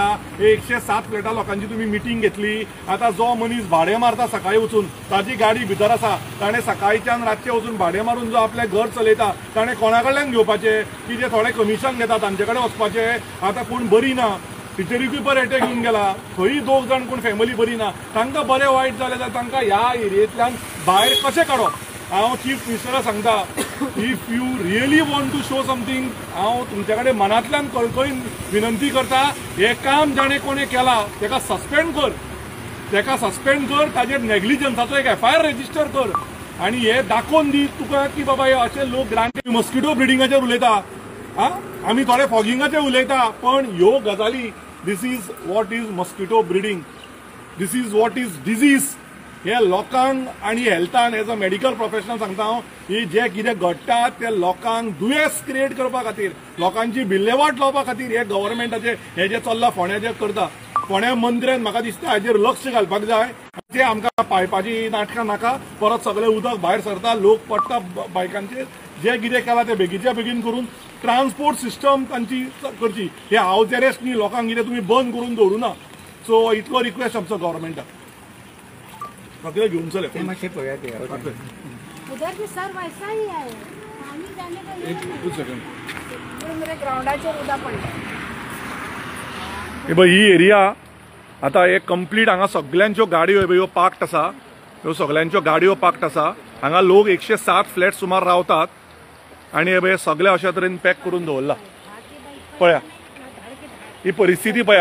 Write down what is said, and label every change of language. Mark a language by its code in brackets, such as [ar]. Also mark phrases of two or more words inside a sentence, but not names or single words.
[kok] हे 107 फ्लॅटा लोकांची तुमी मिटींग घेतली। आता जो मनीस भाडे मारता सकाळी वचून, ताजी गाडी भितर आसा, ताणें सकाळच्यान रातचे वचून भाडे मारून जो आपलें घर चलयता ताणें कोणा कडल्यान घेवपाचें? की जे थोडे कमिशन घेता तांचे कडेन वचपाचें? आतां कोण बरी ना, टिचरीकूय बरें एटॅक घेवन गेला, थंय 2 जाण कोण फॅमिली बरी ना, तांकां बरें वायट जालें जाल्यार तांकां ह्या एरियेंतल्यान भायर कशें काडप? हांव चीफ मिनिस्टराक सांगता, [en] if you really want to show something, [kok] हांव तुमचे कडेन मनांतल्यान कळकळीन विनंती करता, हे काम जाणें कोणें केलां ताका सस्पेंड कर, ताजेर नेग्लिजन्साचो एक FIR रजिस्टर कर आनी हे दाखोवन दी तुका की बाबा हे अशे लोक ग्रांट मस्किटो ब्रिडिंगाचेर उलयता। आमी थोडे फॉगिंगाचे उलयता पण ह्यो गजाली [en] this is what is mosquito breeding, this is what is disease. [kok] हे लोकांक आणि हेल्थान [en] as a medical professional [kok] सांगता हांव, ही जे कितें घडटा ते लोकांक दुयेंस क्रिएट करपा खातीर, लोकांची विल्हेवाट लावपा खातीर हे गव्हर्नमेंटाचे हे जे चल्ला फोंड्या जे करता, फोंड्या मंत्र्यान म्हाका दिसता हाजेर लक्ष घालपाक जाय. ते आमकां पायपाची नाटकां नाका, परत सगळें उदक भायर सरता, लोक पडटा बायकांचेर. जे कितें केलां ते बेगीच्या बेगीन करून [en] transport system [kok] तांची करची. हे हावज अरेस्ट न्ही, लोकांक कितें तुमी बंद करून दवरुना. सो इतलो रिक्वेस्ट आमचो गव्हर्नमेंटाक. घेऊन चले [hi] उधर भी सर वैसा ही है, पानी जाने का मेरे [kok] ग्राउंडाचेर उदक पडलें. ही एरिया आता एक कंप्लीट हांगा सगळ्यांच्यो गाडयो ह्यो पार्क्ड आसा, ह्यो सगळ्यांच्यो गाडयो पार्क्ड आसा. हांगा लोक 107 फ्लॅट सुमार रावतात आणि हे सगळे अशा तरेन पॅक करून दवरला. पळया ही परिस्थिती पळया.